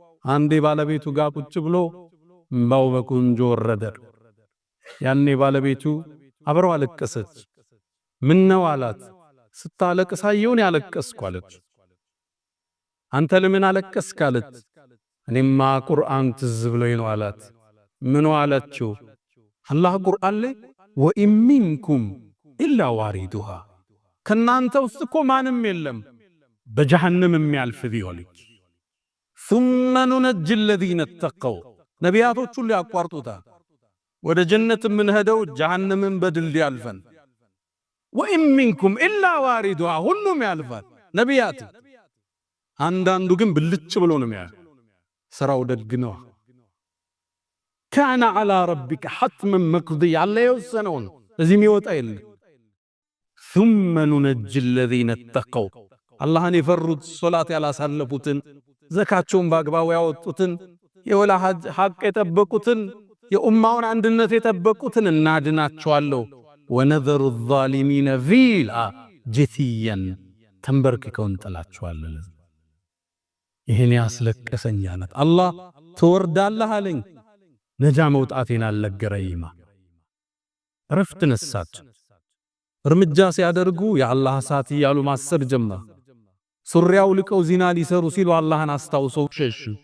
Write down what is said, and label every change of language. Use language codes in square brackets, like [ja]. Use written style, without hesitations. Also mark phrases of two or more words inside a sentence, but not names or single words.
[am] አንዴ ባለቤቱ ጋር ቁጭ ብሎ እምባው በቁንጆ ወረደ። ያኔ ባለቤቱ አብረው አለቀሰች። ምን ነው አላት። ስታለቅስ አየሁን ያለቀስኩ አለች። አንተ ለምን አለቀስክ አለች። እኔማ ቁርአን ትዝ ብሎኝ ነው አላት። ምን አለችው? አላህ ቁርአን ላይ [ar] وإن منكم إلا واردها [am] ከናንተ ውስጥ እኮ ማንም የለም በጀሃነም የሚያልፍ ቢሆን [ar] ثم ننجي الذين اتقوا [am] ነቢያቶች ሁሉ ያቋርጡታል። ወደ ጀነት ምን ሄደው ጀሃነምን በድልድይ ያልፈን [ar] وإن منكم إلا واردها [am] ሁሉም ያልፋል ነቢያት። አንዳንዱ ግን ብልጭ ብሎ ነው የሚያልፍ። ስራው ደግ ነው። [ar] كان على ربك حتما مقضيا [am] አለ የወሰነውን እዚህ የሚወጣ የለም። [ar] ثم ننجي الذين اتقوا [am] አላህን የፈሩት ሶላት ያላሳለፉትን ዘካቸውን በአግባቡ ያወጡትን የወላጅ ሐቅ የጠበቁትን የኡማውን አንድነት የጠበቁትን እናድናቸዋለሁ። [ar] ونذر الظالمين فيها جثيا [am] ተንበርክከው እንጥላቸዋለን። ይሄን ያስለቀሰኝ አላት። አላህ ትወርዳለህ አለኝ። ነጃ መውጣቴን አልነገረኝማ። ረፍት ነሳች። እርምጃ ሲያደርጉ የአላህ እሳት እያሉ ማሰብ ጀመሩ። ሱሪያው ልቀው ዚና ሊሰሩ ሲሉ አላህን አስታውሰው ሸሹ።